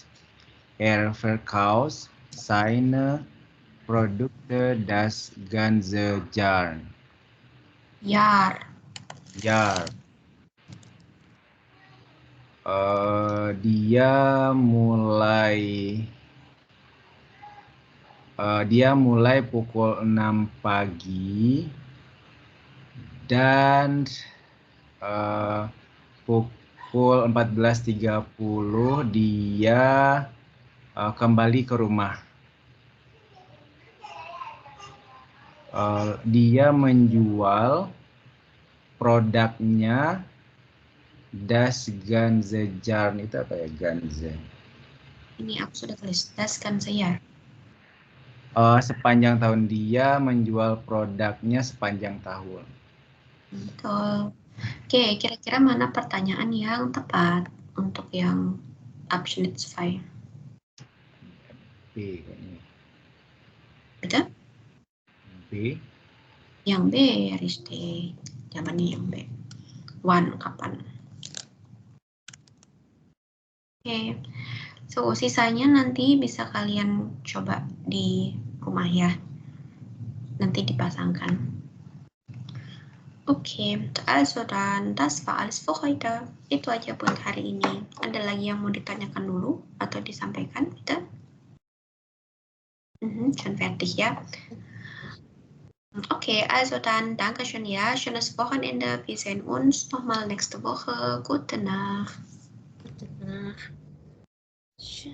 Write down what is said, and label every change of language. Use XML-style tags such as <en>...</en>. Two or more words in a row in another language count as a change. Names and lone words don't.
<de>Verkauft seine Produkte das ganze Jahr.</de> <id>Dia mulai pukul 6 pagi dan pukul 14.30 dia kembali ke rumah. Dia menjual produknya</id> <de>das ganze Jahr.</de> <id>Itu apa ya, ganze? Ini aku sudah tulis,</id> <de>das ganze Jahr.</de> <id>Sepanjang tahun, dia menjual produknya sepanjang tahun. Betul. Oke, kira-kira mana pertanyaan yang tepat untuk yang Abschnitt 2? B kayaknya. Betul? B. Yang B, Risti. Jawabannya yang B. Wann, kapan? Oke. So, sisanya nanti bisa kalian coba di rumah ya. nanti dipasangkan.</id> <de>Okay, also dann, das war alles für heute.</de> <id>Itu aja buat hari ini. Ada lagi yang mau ditanyakan dulu atau disampaikan, bitte?</id> <de>Schon fertig, ja? Okay, also dann, Dankeschön, ja. Schönes Wochenende. Wir sehen uns nochmal nächste Woche. Gute Nacht. Gute Nacht.</de>